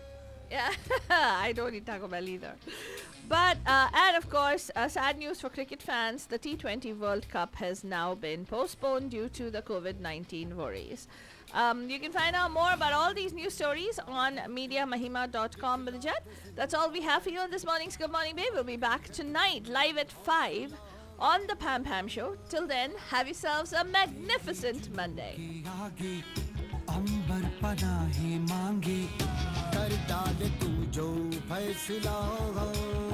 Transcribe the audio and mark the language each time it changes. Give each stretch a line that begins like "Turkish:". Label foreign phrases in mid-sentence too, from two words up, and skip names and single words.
English: Yeah, I don't eat Taco Bell either. But, and of course, sad news for cricket fans, the T20 World Cup has now been postponed due to the COVID-19 worries. You can find out more about all these news stories on MediaMahima.com, Bridget. That's all we have for you on this morning's Good Morning Babe. We'll be back tonight, live at 5 on the Pam Pam Show. Till then, have yourselves a magnificent Monday.
Hindi: अंबर पनाहे मांगे कर डाले तू जो फैसला